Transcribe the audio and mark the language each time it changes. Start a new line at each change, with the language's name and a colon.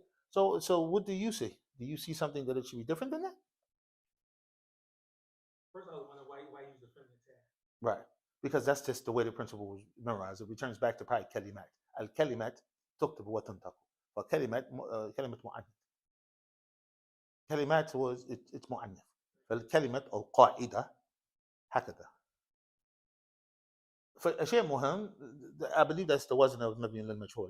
English: So what do you see? Do you see something that it should be different than that? First, I was wondering why use the feminine tag. Right. Because that's just the way the principle was memorized. It returns back to probably kalimat.
Arabic: Al-kalimat تكتب وتنطق. فكلمات كلمة مؤنث. كلمات
English: it's
Arabic: مؤنث. فالكلمة أو القاعدة هكذا. فشيء مهم,
English: I believe that's the وزن of مبني للمجهول.